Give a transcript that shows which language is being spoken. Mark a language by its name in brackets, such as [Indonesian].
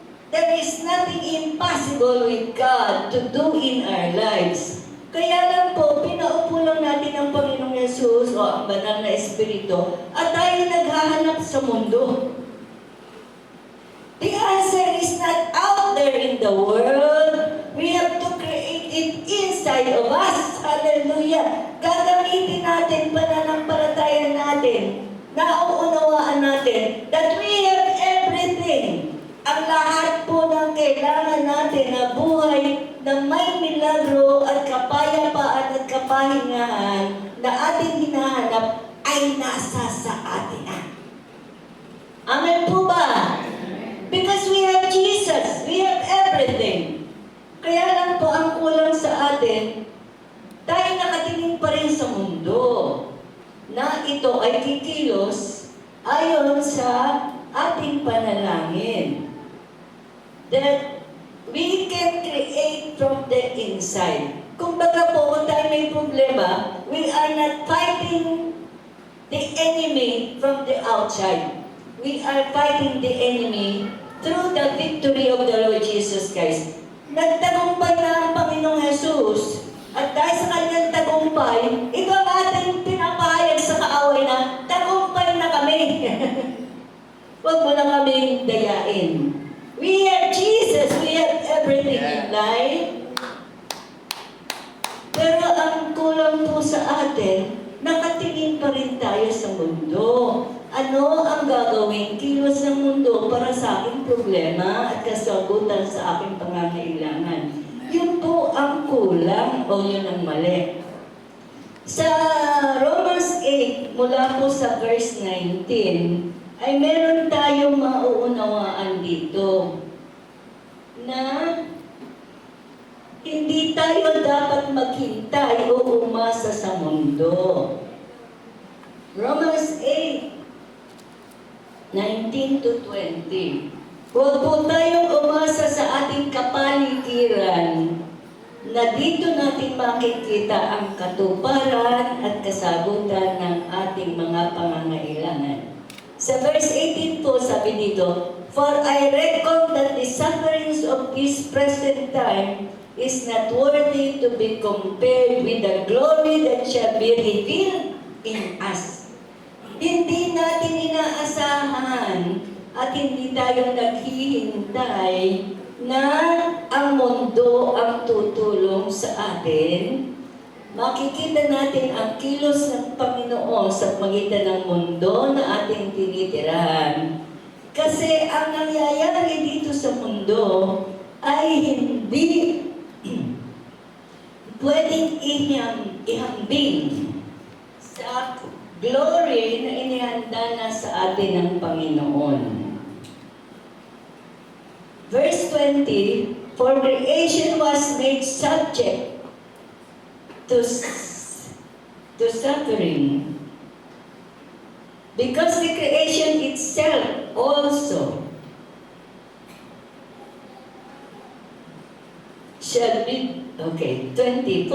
[English] There is nothing impossible with God to do in our lives. [Filipino] Kaya lang po, pinaupo lang natin ang Panginoong Yesus o ang banal na Espiritu at tayo naghahanap sa mundo. [English] The answer is not out there in the world. We have to create it inside of us. [Filipino] Hallelujah! Gagamitin natin, pananampalataya natin, nauunawaan natin [English] that we have everything. [Filipino] Ang lahat po ng kailangan natin na buhay na may milagro at kapayapaan at kapahingahan na ating hinahanap ay nasa sa atin na. Amen po ba? [English] Because we have Jesus. We have everything. [Filipino] Kaya lang po ang kulang sa atin, tayo nakatingin pa rin sa mundo na ito ay kikilos ayon sa ating panalangin. [English] That we can create from the inside. [Filipino] Kung baga po, kung tayo may problema, [English] we are not fighting the enemy from the outside. We are fighting the enemy through the victory of the Lord Jesus Christ. [Filipino] Nagtagumpay na ang Panginoong Jesus. At dahil sa kanyang tagumpay, ito ang ating pinapahayag sa kaaway na tagumpay na kami. Huwag mo na kaming dayain. [English] We have Jesus. We have everything in life. [Filipino] Pero ang kulang po sa atin, nakatingin pa rin tayo sa mundo. Ano ang gagawin kilos ng mundo para sa aking problema at kasagutan sa aking pangangailangan? Yun po ang kulang o yun ang mali. Sa Romans 8, mula po sa verse 19, ay meron tayong mauunawaan dito na hindi tayo dapat maghintay o umasa sa mundo. [English] Romans 8, 19 to 20. [Filipino] Huwag po tayong umasa sa ating kapaligiran na dito natin makikita ang katuparan at kasagutan ng ating mga pangangailangan. [English] Sa verse 18 po, sabi dito, "For I reckon that the sufferings of this present time is not worthy to be compared with the glory that shall be revealed in us." [Filipino] Hindi natin inaasahan at hindi tayo naghihintay na ang mundo ang tutulong sa atin, makikita natin ang kilos ng Panginoon sa pagitan ng mundo na ating tinitirahan. Kasi ang nangyayari dito sa mundo ay hindi pwedeng ihambing sa glory na inihanda na sa atin ng Panginoon. [English] Verse 20, for creation was made subject to suffering, because the creation itself also shall be, okay, 20.